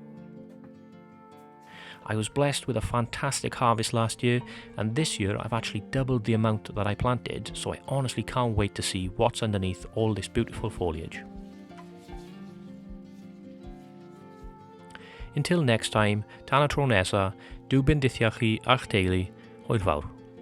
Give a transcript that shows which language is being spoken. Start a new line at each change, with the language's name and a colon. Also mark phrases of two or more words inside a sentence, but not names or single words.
English: I was blessed with a fantastic harvest last year, and this year I've actually doubled the amount that I planted, so I honestly can't wait to see what's underneath all this beautiful foliage. Until next time,
Welsh: tan y tro nesa, dwi'n dithiach chi a'ch teulu, hwyl fawr.